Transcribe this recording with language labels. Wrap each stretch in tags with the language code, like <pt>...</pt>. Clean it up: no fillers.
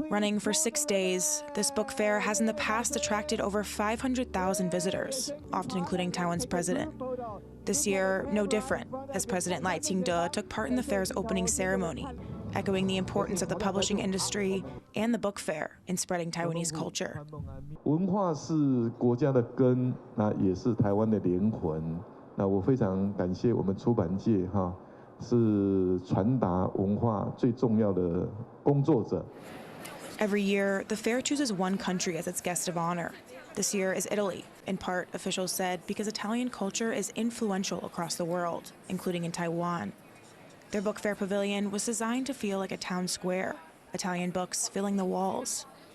<en>Running for 6 days, this book fair has in the past attracted over 500,000 visitors, often including Taiwan's president. This year, no different, as President Lai Ching-te took part in the fair's opening ceremony, echoing the importance of the publishing industry and the book fair in spreading Taiwanese culture.</en> <zh>文化是国家的根，那也是台湾的灵魂。那我非常感谢我们出版界哈。是传达文化最重要的工作者。</zh> <en>Every year, the fair chooses one country as its guest of honor. This year is Italy, in part, officials said, because Italian culture is influential across the world, including in Taiwan. Their book fair pavilion was designed to feel like a town square, Italian books filling the walls.</en>